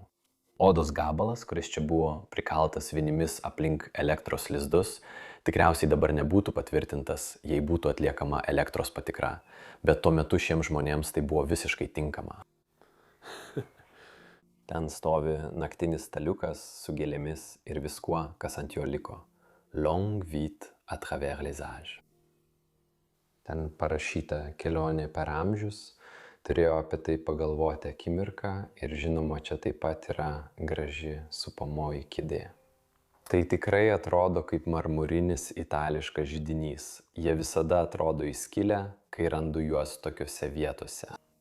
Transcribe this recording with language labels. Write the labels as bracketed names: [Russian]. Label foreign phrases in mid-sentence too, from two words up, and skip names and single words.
[Lithuanian] Odos gabalas, kuris čia buvo prikaltas vinimis aplink elektros lizdus, tikriausiai dabar nebūtų patvirtintas, jei būtų atliekama elektros patikra, bet tuo metu šiems žmonėms tai buvo visiškai tinkama. Ten stovi naktinis staliukas su gėlėmis ir viskuo, kas ant jo liko. [French] Longue vie à travers les âges. [Lithuanian] Ten parašyta kelionė per amžius, turėjau apie tai pagalvoti akimirką ir žinoma, čia taip pat yra graži supamoji kėdė. Tai tikrai atrodo kaip marmurinis itališkas židinys. Jie visada atrodo įskilę, kai randu juos tokiuose vietose.